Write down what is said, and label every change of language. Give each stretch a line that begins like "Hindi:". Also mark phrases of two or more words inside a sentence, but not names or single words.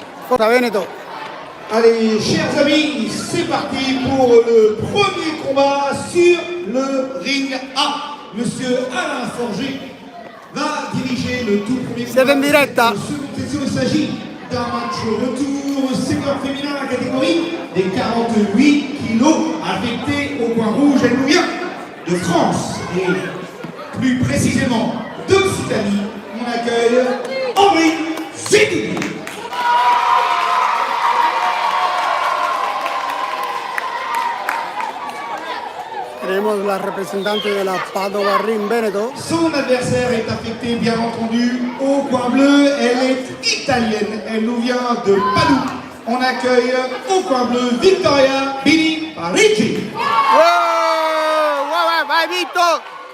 Italian: Forza Veneto.
French: Allez, chers amis, c'est parti pour le premier combat sur le ring A. Monsieur Alain Forger va diriger le tout premier combat.
Italian: Siete in diretta?
French: Il s'agit d'un match retour senior féminin à la catégorie des 48 kilos affectés au point rouge. Elle nous vient de France et plus précisément d'Occitanie. On accueille Henri Zidi.
Spanish: Tenemos la representante de la Padova Ring Veneto.
French: Son adversaire est affecté bien entendu au point bleu. Elle est italienne. Elle nous vient de Padoue. On accueille au point bleu Vittoria Bini Parigi.
Italian: Wow, vai Vitto!